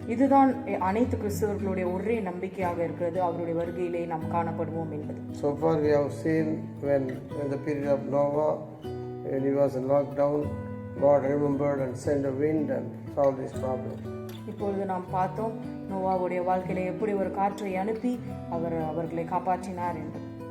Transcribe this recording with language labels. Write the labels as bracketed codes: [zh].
[ta] இதுதான் அனைத்து கிறிஸ்தவர்களுடைய ஒரே நம்பிக்கையாக இருக்கிறது, அவருடைய வருகையிலே நாம் காணப்படுவோம் என்பது. [en] So far we have seen when in the period of Noah, when he was in lockdown, God remembered and sent a wind and solved this problem. [ta] இப்பொழுது நாம் பார்த்தோம், நோவாவுடைய வாழ்க்கையில எப்படி ஒரு காற்றை அனுப்பி அவர்களை காப்பாற்றினார் என்று.